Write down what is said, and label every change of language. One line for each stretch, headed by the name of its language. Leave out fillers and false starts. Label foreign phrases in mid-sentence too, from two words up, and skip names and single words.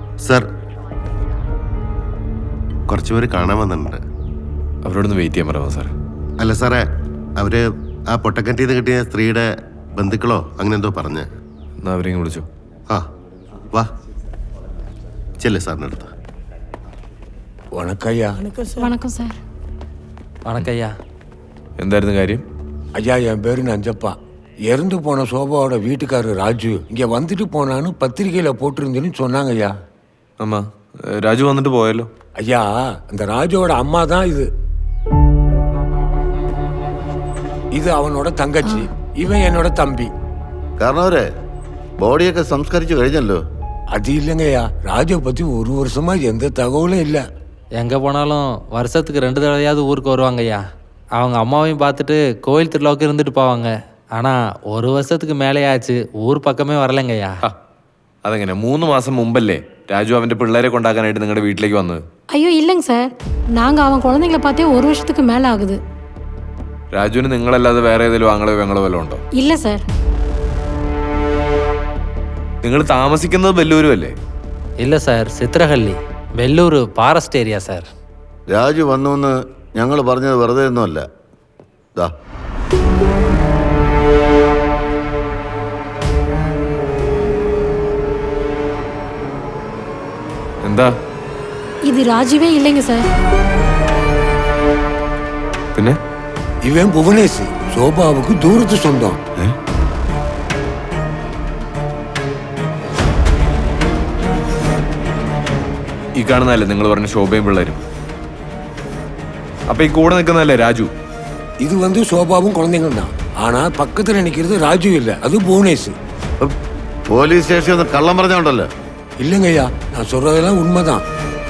Malayalam: സാർ, കുറച്ചുപേര് കാണാൻ വന്നിട്ടുണ്ട്. അവരോടൊന്ന് വെയിറ്റ് ചെയ്യാൻ പറയാമോ സാർ? അല്ല സാറേ, അവര് ആ പൊട്ടക്കറ്റിൽ നിന്ന് കിട്ടിയ സ്ത്രീയുടെ ബന്ധുക്കളോ അങ്ങനെ എന്തോ പറഞ്ഞ്. എന്നാ അവരെയും വിളിച്ചു. ആ വാ, ചെല്ലേ സാറിൻ്റെ അടുത്ത്.
Tamil: வணக்கம் ஐயா. வணக்கம் சார். வணக்கம் ஐயா.
Malayalam: എന്തായിരുന്നു കാര്യം?
Tamil: ஐயா, என் பேரு நஞ்சப்பா. இறந்து போன சோபாவோட வீட்டுக்காரர் ராஜு இங்கே வந்துட்டு போனான்னு பத்திரிக்கையில் போட்டிருந்தேன்னு சொன்னாங்க ஐயா.
Malayalam: അമ്മ, രാജു വന്നിട്ട് പോയല്ലോ.
Tamil: ஐயா, அந்த ராஜுவோட அம்மா தான் இது. இது அவனோட தங்கச்சி, இவன் என்னோட தம்பி.
Malayalam: കാരണവരെ ബോഡിയൊക്കെ സംസ്കരിച്ചു കഴിഞ്ഞല്ലോ.
Tamil: அது இல்லைங்கய்யா, ராஜுவை பற்றி ஒரு வருஷமா எந்த தகவலும் இல்லை. எங்கே போனாலும் வருஷத்துக்கு 2 தடவையாவது ஊருக்கு வருவாங்க ஐயா. அவங்க அம்மாவையும் பார்த்துட்டு கோயில் திருவிழாவுக்கு இருந்துட்டு போவாங்க. ஆனால் 1 வருஷத்துக்கு மேலே ஆச்சு, ஊர் பக்கமே வரலைங்க ஐயா.
Malayalam: അതെങ്ങനെ? 3 മാസം മുമ്പല്ലേ രാജു അവന്റെ പിള്ളേരെ കൊണ്ടാക്കാനായിട്ട് നിങ്ങളുടെ വീട്ടിലേക്ക് വന്നത്?
Tamil: ஐயோ இல்லைங்க சார், நாங்கள் அவன் குழந்தைங்கள பார்த்தே 1 வருஷத்துக்கு மேலே ஆகுது.
Malayalam: രാജുവിന് നിങ്ങളല്ലാതെ വേറെ ഏതെങ്കിലും ആങ്ങളോ വെങ്ങളോ വല്ലതും ഉണ്ടോ?
Tamil: இல்லை சார்.
Malayalam: നിങ്ങൾ താമസിക്കുന്നത് ബെല്ലൂരും അല്ലേ?
Tamil: இல்லை சார், சித்திரஹள்ளி, வெள்ளூர்
English: forest area
Tamil: சார்.
Malayalam: രാജു വന്നുവെന്ന് ഞങ്ങൾ പറഞ്ഞത് വെറുതെ ഒന്നുമല്ല. ദാ എന്താ?
Tamil: இது ராஜுவே இல்லைங்க சார்.
Malayalam: പിന്നെ
Tamil: இவன் புவனேஷ், சோபாவுக்கு தூரத்து சொந்தம்.
Malayalam: ഈ കാണുന്നതല്ലേ നിങ്ങൾ പറഞ്ഞ ശോഭയും പിള്ളേരും? അപ്പൊ ഈ കൂടെ നിൽക്കുന്നതല്ലേ രാജു?
Tamil: இது வந்து சோபாவும் குழந்தைங்களும் தான். ஆனா பக்கத்துல நிக்கிறது ராஜு இல்ல, அது புவனேஷ்.
English: police station
Malayalam: കള്ളം പറഞ്ഞോണ്ടല്ലോ.
Tamil: இல்லைங்கய்யா, நான் சொல்றதெல்லாம் உண்மைதான்.